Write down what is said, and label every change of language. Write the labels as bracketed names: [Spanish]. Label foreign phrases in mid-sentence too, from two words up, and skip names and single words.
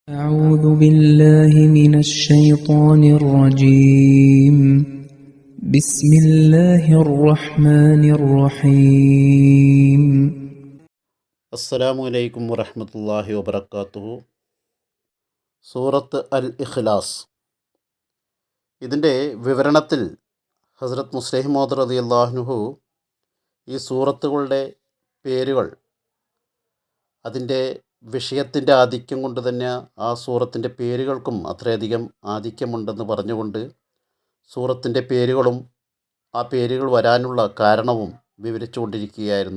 [Arabic] أعوذ بالله من الشيطان الرجيم بسم الله الرحمن الرحيم السلام عليكم ورحمة الله وبركاته. [Malayalam] സൂറത്ത് അൽ ഇഖ്ലാസ്. ഇതിൻ്റെ വിവരണത്തിൽ ഹസ്രത്ത് മുസ്ലിം മൗദ് [Arabic] رضي الله عنه [Malayalam] ഈ സൂറത്തുകളുടെ പേരുകൾ അതിൻ്റെ വിഷയത്തിൻ്റെ ആധിക്യം കൊണ്ട് തന്നെ ആ സൂറത്തിൻ്റെ പേരുകൾക്കും അത്രയധികം ആധിക്യമുണ്ടെന്ന് പറഞ്ഞുകൊണ്ട് സൂറത്തിൻ്റെ പേരുകളും ആ പേരുകൾ വരാനുള്ള കാരണവും വിവരിച്ചു കൊണ്ടിരിക്കുകയായിരുന്നു.